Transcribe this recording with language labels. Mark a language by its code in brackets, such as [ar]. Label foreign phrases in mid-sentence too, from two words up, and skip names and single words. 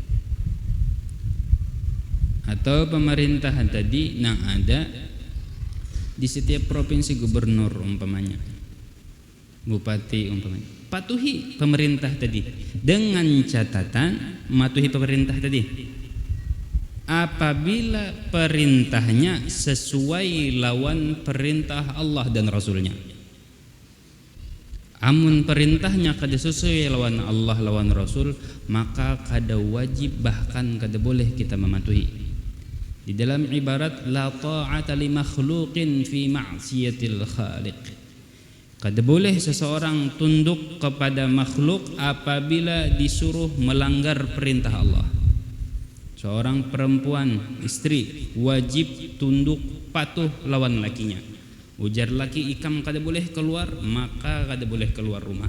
[bjn] atau pemerintahan tadi yang ada di setiap provinsi, gubernur umpamanya, bupati umpamanya, patuhi pemerintah tadi dengan catatan mematuhi pemerintah tadi apabila perintahnya sesuai lawan perintah Allah dan Rasulnya. Amun perintahnya kada sesuai lawan Allah lawan Rasul, maka kada wajib bahkan kada boleh kita mematuhi. Di dalam ibarat [ar] la ta'ata li makhluqin fi ma'siyatil khaliq. [bjn] Kada boleh seseorang tunduk kepada makhluk apabila disuruh melanggar perintah Allah. Seorang perempuan, istri, wajib tunduk patuh lawan lakinya. Ujar laki ikam kada boleh keluar, maka kada boleh keluar rumah.